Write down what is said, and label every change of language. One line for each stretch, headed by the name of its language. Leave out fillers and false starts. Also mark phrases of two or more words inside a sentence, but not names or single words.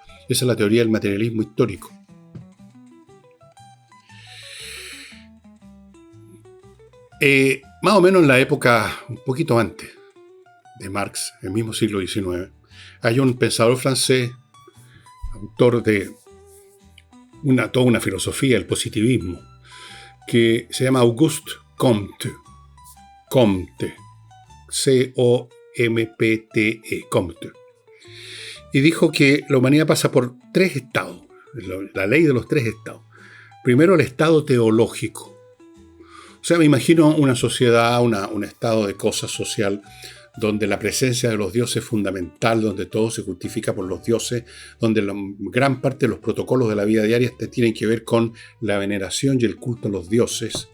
Spanish: Esa es la teoría del materialismo histórico. Más o menos en la época, un poquito antes de Marx, el mismo siglo XIX, hay un pensador francés, autor de toda una filosofía, el positivismo, que se llama Auguste Comte. Comte. C-O-M-P-T-E. Comte. Y dijo que la humanidad pasa por 3 estados, la ley de los 3 estados. Primero, el estado teológico. O sea, me imagino una sociedad, un estado de cosa social donde la presencia de los dioses es fundamental, donde todo se justifica por los dioses, donde la gran parte de los protocolos de la vida diaria tienen que ver con la veneración y el culto a los dioses.